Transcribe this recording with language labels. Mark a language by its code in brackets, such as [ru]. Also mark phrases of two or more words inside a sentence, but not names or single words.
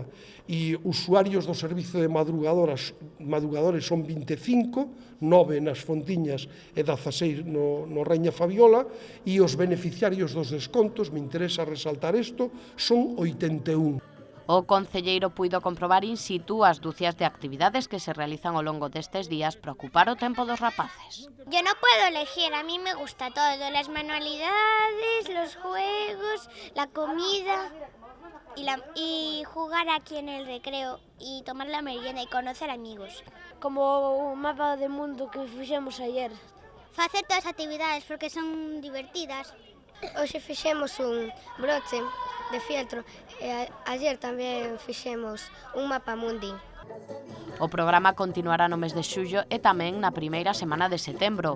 [gl] E usuarios do servizo de madrugadores son 25, 9 nas Fontiñas e 16 no Raíña Fabiola, e os beneficiarios dos descontos, me interesa resaltar isto, son 81. O concelleiro puido comprobar in situ as dúcias de actividades que se realizan ao longo destes días para ocupar o tempo dos rapaces. [es] Yo no puedo elegir, a mí me gusta todo, las manualidades, los juegos, la comida y jugar aquí en el recreo y tomar la merienda y conocer amigos. Como un mapa del mundo que fixemos ayer. [gl] Facer todas as actividades porque son divertidas. Hoxe fixemos un broche de fieltro e ayer tamén fixemos un mapa mundi. O programa continuará no mes de xullo e tamén na primeira semana de setembro.